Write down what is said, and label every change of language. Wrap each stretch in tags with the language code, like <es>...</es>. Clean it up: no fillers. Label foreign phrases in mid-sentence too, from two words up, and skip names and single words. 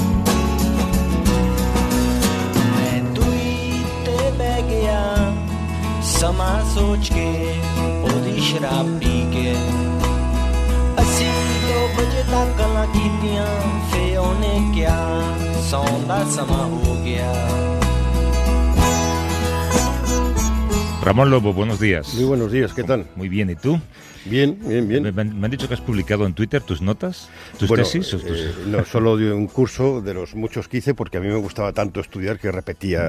<pa>ਮੈਂ ਦੂਈ ਤੇ ਬਹਿ ਗਿਆ ਸਮਾਂ ਸੋਚ ਕੇ ਉਹਦੀ ਸ਼ਰਾਬ ਪੀ ਕੇ ਅਸੀਂ 2 ਵਜੇ ਤੱਕ ਗੱਲਾਂ ਕੀਤੀਆਂ ਫੇ ਉਹਨੇ ਕਿਹਾ ਸੌਣ ਦਾ ਸਮਾਂ ਹੋ ਗਿਆ</pa> <es>Ramón Lobo, buenos días. Muy buenos días, ¿qué tal? Muy bien, ¿y tú? Bien, bien, bien. Me han dicho que has publicado en Twitter tus notas, tus tesis. No, solo de un curso de los muchos que hice porque a mí me gustaba tanto estudiar que repetía</es>